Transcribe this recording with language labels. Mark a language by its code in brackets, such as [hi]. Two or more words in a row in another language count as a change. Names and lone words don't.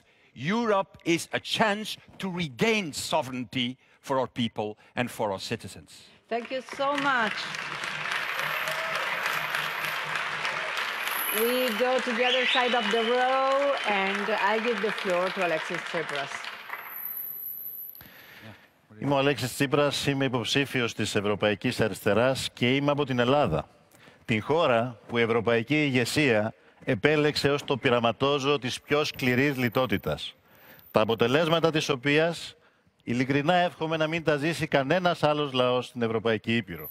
[en] Europe is a chance to regain sovereignty for our people and for our citizens. Thank you so much. We go to the other side of the row, and I give the floor to Alexis TSIPRAS. [el] Είμαι ο Αλέξης Τσίπρας, είμαι υποψήφιος της Ευρωπαϊκής Αριστεράς και είμαι από την Ελλάδα. Την χώρα που η ευρωπαϊκή ηγεσία επέλεξε ως το πειραματόζωο της πιο σκληρής λιτότητας. Τα αποτελέσματα της οποίας ειλικρινά εύχομαι να μην τα ζήσει κανένας άλλος λαός στην Ευρωπαϊκή Ήπειρο.